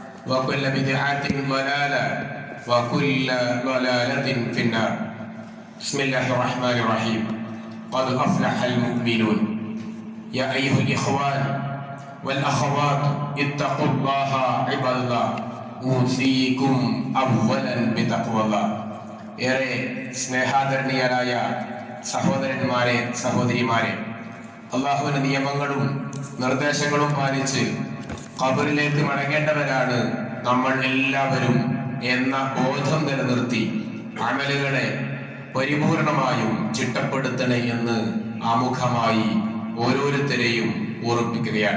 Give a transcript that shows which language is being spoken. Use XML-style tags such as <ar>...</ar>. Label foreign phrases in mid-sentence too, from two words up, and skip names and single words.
<ar>وكل بدعة ضلالة وكل ضلالة في النار. بسم الله الرحمن الرحيم. قد أفلح المؤمنون. يا أيها الإخوان والأخوات اتقوا الله عباد الله أوصيكم أولا بتقوى الله.</ar> <ml>ഏറെ സ്നേഹാദരണീയരായ സഹോദരന്മാരെ സഹോദരിമാരെ, അള്ളാഹുവിന്റെ നിയമങ്ങളും നിർദ്ദേശങ്ങളും പാലിച്ച് ഖബറിലേക്ക് മടങ്ങേണ്ടവരാണ് നമ്മൾ എല്ലാവരും എന്ന ബോധം നിലനിർത്തി അമലുകളെ പരിപൂർണമായും ചിട്ടപ്പെടുത്തണേ എന്ന് ആമുഖമായി ഓരോരുത്തരെയും ഓർമ്മിപ്പിക്കുകയാണ്.</ml>